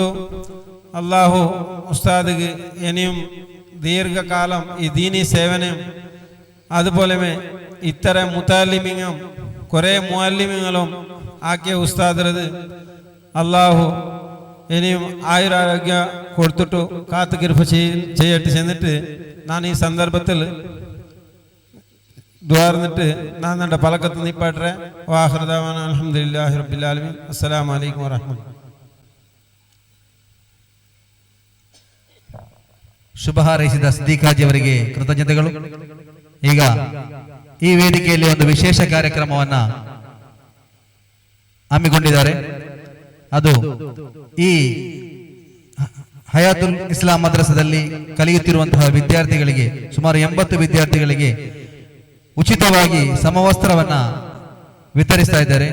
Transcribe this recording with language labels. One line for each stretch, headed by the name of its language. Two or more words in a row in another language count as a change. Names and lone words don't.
Malayalam: അള്ളാഹു ഉസ്താദിക്ക് ഇനിയും ദീർഘകാലം ഈ ദീനി സേവനം അതുപോലെ ഇത്തരം മുതാലിമിങ്ങും കുറേ മുഅല്ലിമുകളും ആക്കിയ ഉസ്താദരത് അള്ളാഹു ഇനിയും ആയുരാരോഗ്യ കൊടുത്തിട്ടു കാത്തു കൃപ ചെയ്യട്ടെ ചെന്നിട്ട് ഞാൻ ഈ സന്ദർഭത്തിൽ ദ്വാർന്നിട്ട് ഞാൻ എൻ്റെ പലക്കത്ത് നിപ്പാട്ടെ.
Arabic: വാഹൃദാവാന الحمد لله رب العالمين. السلام عليكم ورحمة الله.
Kannada: ಶುಭ ಹಾರೈಸಿದ ಸಿದ್ದಿಕ್ ಹಾಜಿ ಅವರಿಗೆ ಕೃತಜ್ಞತೆಗಳು. ಈಗ ಈ ವೇದಿಕೆಯಲ್ಲಿ ಒಂದು ವಿಶೇಷ ಕಾರ್ಯಕ್ರಮವನ್ನ ಹಮ್ಮಿಕೊಂಡಿದ್ದಾರೆ. ಅದು ಈ ಹಯಾತುಲ್ ಇಸ್ಲಾಂ ಮದ್ರಸದಲ್ಲಿ ಕಲಿಯುತ್ತಿರುವಂತಹ ವಿದ್ಯಾರ್ಥಿಗಳಿಗೆ, ಸುಮಾರು 80 ವಿದ್ಯಾರ್ಥಿಗಳಿಗೆ ಉಚಿತವಾಗಿ ಸಮವಸ್ತ್ರವನ್ನ ವಿತರಿಸ್ತಾ ಇದ್ದಾರೆ.